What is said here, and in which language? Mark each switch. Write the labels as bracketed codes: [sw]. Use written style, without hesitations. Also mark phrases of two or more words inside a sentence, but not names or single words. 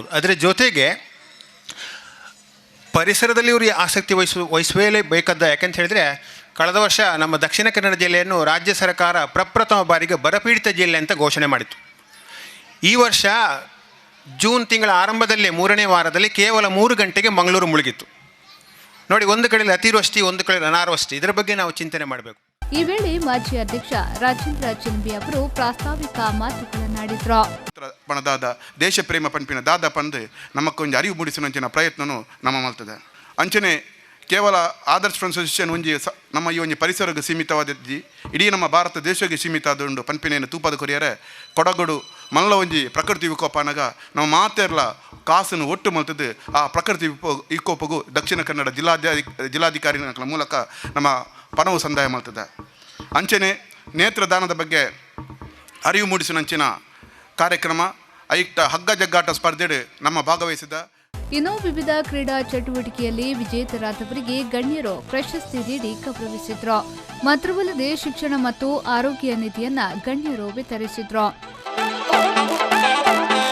[kn] ಅದರ ಜೊತೆಗೆ ಪರಿಸರದಲ್ಲಿ ಇವರು ಆಸಕ್ತಿ ವಹಿಸಲೇಬೇಕಾದ, ಯಾಕೆಂತ ಹೇಳಿದರೆ ಕಳೆದ ವರ್ಷ ನಮ್ಮ ದಕ್ಷಿಣ ಕನ್ನಡ ಜಿಲ್ಲೆಯನ್ನು ರಾಜ್ಯ ಸರ್ಕಾರ ಪ್ರಪ್ರಥಮ ಬಾರಿಗೆ ಬರಪೀಡಿತ ಜಿಲ್ಲೆ ಅಂತ ಘೋಷಣೆ ಮಾಡಿತ್ತು. ಈ ವರ್ಷ ಜೂನ್ ತಿಂಗಳ ಆರಂಭದಲ್ಲಿ 3ನೇ ವಾರದಲ್ಲಿ ಕೇವಲ 3 ಗಂಟೆಗೆ ಮಂಗಳೂರು ಮುಳುಗಿತ್ತು. ನೋಡಿ, ಒಂದು ಕಡೆ ಅತಿವೃಷ್ಟಿ, ಒಂದು ಕಡೆ ಅನಾವೃಷ್ಟಿ. ಇದರ ಬಗ್ಗೆ ನಾವು ಚಿಂತನೆ ಮಾಡಬೇಕು. ಈ ವೇಳೆ ಮಾಜಿ ಅಧ್ಯಕ್ಷ ರಾಜೇಂದ್ರ ಚಿಲಿಂಬಿ ಅವರು ಪ್ರಾಸ್ತಾವಿಕ ಮಾತುಗಳನ್ನಾಡಿದ್ರು. [tcy] ಪಣದಾದ ದೇಶ ಪ್ರೇಮ ಪಂಪಿನ ದಾದ ಪಂದು ನಮಕ್ಕೊಂದು ಅರಿವು ಮೂಡಿಸುವಂಚಿನ ಪ್ರಯತ್ನನೂ ನಮ್ಮ ಮಲ್ತದೆ. ಅಂಚನೆ ಕೇವಲ ಆದರ್ಶ ಫ್ರೆಂಡ್ಸ್ ಅಸೋಸಿಯೇಷನ್ ಒಂಜಿ ನಮ್ಮ ಈ ಒಂಜಿ ಪರಿಸರಕ್ಕೆ ಸೀಮಿತವಾದದ್ದು ಇಡೀ ನಮ್ಮ ಭಾರತ ದೇಶಕ್ಕೆ ಸೀಮಿತ ಆದುಂಡು ಪಂಪಿನೇನು ತೂಪದ ಕೊರಿಯರೆ ಕೊಡಗಡು ಮಲ್ಲ ಒಂಜಿ ಪ್ರಕೃತಿ ವಿಕೋಪನಾಗ ನಾವು ಮಾತೆರ್ಲ ಕಾಸನ್ನು ಒಟ್ಟು ಮಲ್ತದ್ದು ಆ ಪ್ರಕೃತಿ ವಿಕೋಪಗೂ ದಕ್ಷಿಣ ಕನ್ನಡ ಜಿಲ್ಲಾಧಿಕಾರಿಗಳ ಮೂಲಕ ನಮ್ಮ ಪಣವು ಸಂದಾಯ ಮಾಡ್ತದೆ. ಅಂಚನೆ ನೇತ್ರದಾನದ ಬಗ್ಗೆ ಅರಿವು ಮೂಡಿಸುವಂಚಿನ ಕಾರ್ಯಕ್ರಮ ಐಕ್ತ ಹಗ್ಗ ಜಗ್ಗಾಟ ಸ್ಪರ್ಧೆಡು ನಮ್ಮ ಭಾಗವಹಿಸಿದ. [kn] ಇನ್ನು ವಿವಿಧ ಕ್ರೀಡಾ ಚಟುವಟಿಕೆಯಲ್ಲಿ ವಿಜೇತರಾದವರಿಗೆ ಗಣ್ಯರು ಪ್ರಶಸ್ತಿ ನೀಡಿ ಗೌರವಿಸಿದ್ರು. ಮಾತ್ರವಲ್ಲದೆ ಶಿಕ್ಷಣ ಮತ್ತು ಆರೋಗ್ಯ ನಿಧಿಯನ್ನ ಗಣ್ಯರು ವಿತರಿಸಿದ್ರು.